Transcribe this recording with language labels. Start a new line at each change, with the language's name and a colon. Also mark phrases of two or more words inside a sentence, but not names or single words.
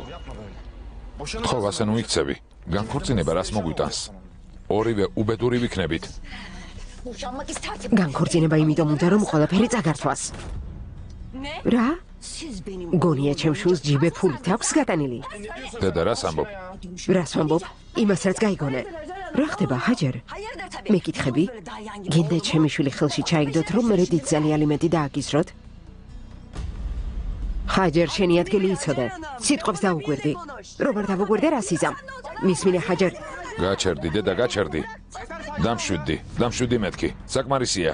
Georgian: გთხოვ, ასე ნუ იქცევი. განქორწინება რას მოგვიტანს? ორივე უბედური ვიქნებით.
Turkish: boşanmak isterdim.
Georgian: განქორწინება იმიტომ უნდა, რომ ყველაფერი წაგართვას. რა?
Turkish: Siz benim
Georgian: გონია ჩემს შვილს ჯიბე ფულით აქვს გატანილი. დედა, რას ამბობ? რას ვამბობ? იმას რაც გაიგონე. რა ხდება, ჰაჯერ?
Turkish: hayırdır tabii.
Georgian: მეკითხები? გინდა ჩემი შვილი ხელში ჩაიგდოთ, რომ მე დიდძალი ალიმენტი დააკისროთ? ჰაჯერ, შენი ადგილი იცოდე. სიტყვებს დაუგვირდი. რომ არ დავუგვირდე, რას იზამ? მისმინე, ჰაჯერ. გაჩერდი, დედა, გაჩერდი. დამშვიდი მეთქი. საკმარისია.